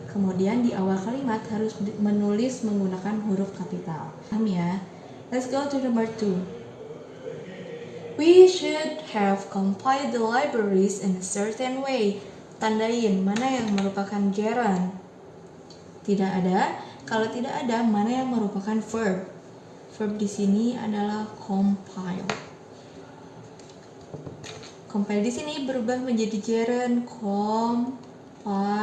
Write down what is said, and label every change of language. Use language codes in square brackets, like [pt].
[id] Kemudian di awal kalimat harus menulis menggunakan huruf kapital. Paham ya? [en] Let's go to number 2. We should have compiled the libraries in a certain way. [id] Tandain mana yang merupakan gerund. Tidak ada. Kalau tidak ada, mana yang merupakan verb? Verb di sini adalah compile. Compile di sini berubah menjadi gerund, compiling.